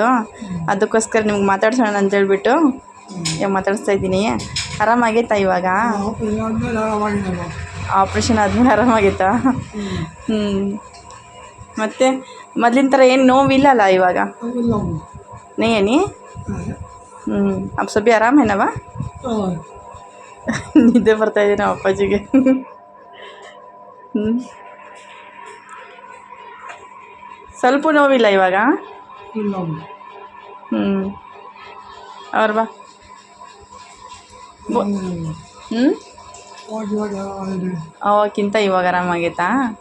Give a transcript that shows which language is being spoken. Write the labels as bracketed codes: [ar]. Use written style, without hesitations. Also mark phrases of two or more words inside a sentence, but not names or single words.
[kn] ಅದಕ್ಕೋಸ್ಕರ ನಿಮ್ಗೆ ಮಾತಾಡ್ಸೋಣ ಅಂತ ಹೇಳ್ಬಿಟ್ಟು ಮಾತಾಡಿಸ್ತಾ ಇದ್ದೀನಿ. ಆರಾಮಾಗೈತಾ ಇವಾಗ? ಆಪ್ರೇಷನ್ ಆದಮೇಲೆ ಆರಾಮಾಗೈತಾ? ಮತ್ತು ಮೊದಲಿನ ಥರ ಏನು ನೋವಿಲ್ಲಲ್ಲ ಇವಾಗ? [hi] ನೀ अब सभी आराम है नवा? [kn] ನಿದ್ದೆ ಬರ್ತಾಯಿದೆ ನಮ್ಮ ಅಪ್ಪಾಜಿಗೆ. ಸ್ವಲ್ಪ ನೋವಿಲ್ಲ ಇವಾಗ? ಅವ್ರ ಬಾ. ಅವಕ್ಕಿಂತ ಇವಾಗ ಆರಾಮಾಗೈತಾ?